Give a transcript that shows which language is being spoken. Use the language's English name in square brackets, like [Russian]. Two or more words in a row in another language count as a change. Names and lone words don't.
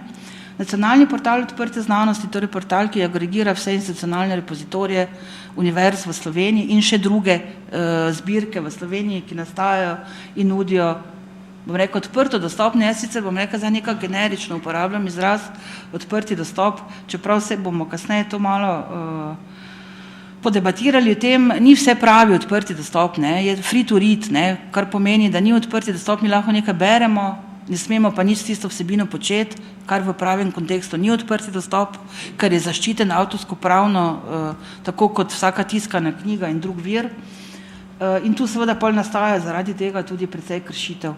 [Slovenian] Nacionalni portal odprte znanosti, torej portal, ki agregira vse institucionalne repozitorije univerz v Sloveniji in še druge zbirke v Sloveniji, ki nastajajo in nudijo, odprto dostopne. Jaz sicer za nekaj generično uporabljam izraz odprti dostop, čeprav se bomo kasneje to malo podebatirali o tem, ni vse pravi odprti dostop, ne, je [English] free to read, [Slovenian] ne, kar pomeni, da ni odprti dostop, mi lahko nekaj beremo, ne smemo pa nič tisto vsebino početi, kar v pravem kontekstu ni odprti dostop, ker je zaščiten avtorsko pravno, tako kot vsaka tiskana knjiga in drug vir. In tu seveda pol nastaja zaradi tega tudi precej kršitev.